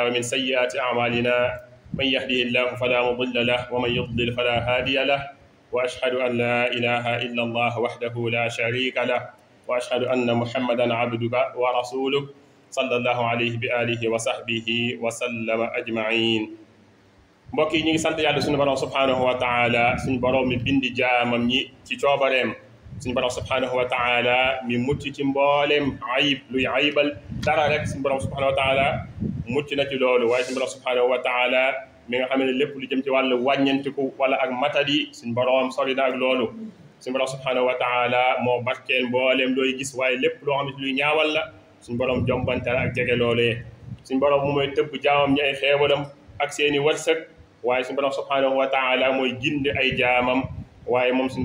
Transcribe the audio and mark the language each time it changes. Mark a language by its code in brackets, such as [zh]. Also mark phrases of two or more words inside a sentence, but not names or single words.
[ar] ومن سيئات أعمالنا من يهده الله فلا مضل له ومن يضلل فلا هادي له وأشهد أن لا إله إلا الله وحده لا شريك له وأشهد أن محمدا عبده ورسوله صلى الله عليه بآله وصحبه وسلم أجمعين. [wo] mbokk yi ñu ngi sant yàlla suñu borom [ar] سبحانه وتعالى [wo] suñu borom mi bindi jaamam ñi ci coobareem suñu borom [ar] سبحانه وتعالى [wo] mi mucc ci mboolem ayib luy ayibal dara rek suñu borom [ar] سبحانه وتعالى [wo] mucc na ci loolu waaye suñu borom [ar] سبحانه وتعالى [wo] mi nga xam ne lépp lu jëm ci wàllu wàññantiku wala ak matadi suñu borom sori na ak loolu suñu borom [ar] سبحانه وتعالى [wo] moo barkeel mboolem looy gis waaye lépp loo xam ne luy ñaawal la suñu borom jombante ak jege loolee suñu borom mu mooy tëbb jaamam ñi ay xeebalam ak seeni wërsëg waaye suñu borom [ar] سبحانه وتعالى [wo] mooy gindi ay jaamam waaye moom suñu